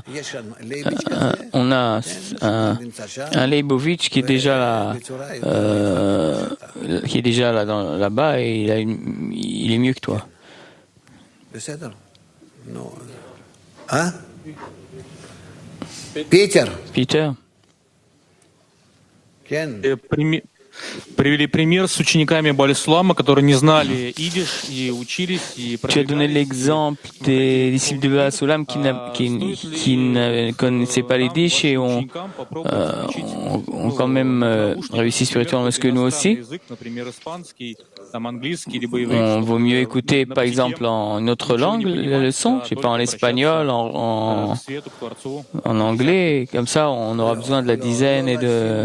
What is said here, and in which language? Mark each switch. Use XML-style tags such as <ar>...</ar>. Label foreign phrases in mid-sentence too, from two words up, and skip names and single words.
<fr>On a un Leibovitch qui est déjà là, là-bas, et il est mieux que toi. Hein? Peter. Peter.</fr> <ru>привели пример с учениками Балисулама, которые не знали идиш и учились и</ru> <fr>Tu as donné l'exemple des disciples de Baal Sulam qui ne connaissaient pas les dish et ont quand même réussi spirituellement. Est-ce que nous aussi? On vaut mieux écouter, par exemple, en une autre langue la leçon, je sais pas, en espagnol, en anglais, comme ça on aura besoin de la dizaine et de...</fr>